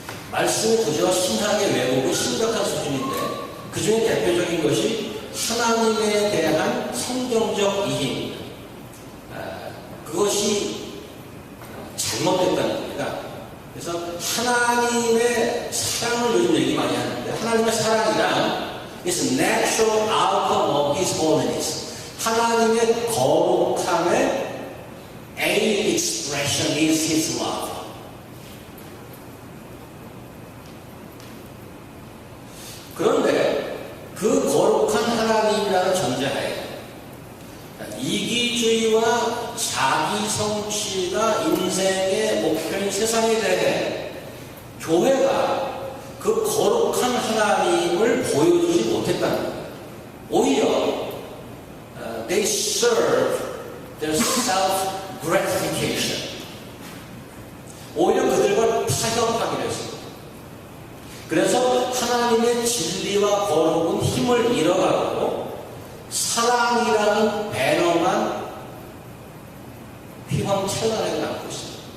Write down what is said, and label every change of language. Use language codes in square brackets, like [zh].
[ko] 말씀의 부재와 신학의 왜곡은 심각한 수준인데 그 중에 대표적인 것이 하나님에 대한 성경적 이해입니다. 그것이 잘못됐다는 겁니다. 그래서 하나님의 사랑을 요즘 얘기 많이 하는데 하나님의 사랑이란 [en] is natural outcome of His holiness. [ko] 하나님의 거룩함의 [en] A expression is His love. [ko] 그런데 그 거룩한 하나님이라는 전제하에 이기주의와 자기 성취가 인생의 목표인 세상에 대해 교회가 그 거룩한 하나님을 보여주지 못했다는 거예요. 오히려 [en] they serve their self-gratification. [ko] 오히려 그들과 타협하기로 했습니다. 그래서 하나님의 진리와 거룩은 힘을 잃어가고 사랑이라는 배너만 휘황찬란하게 남고 있습니다.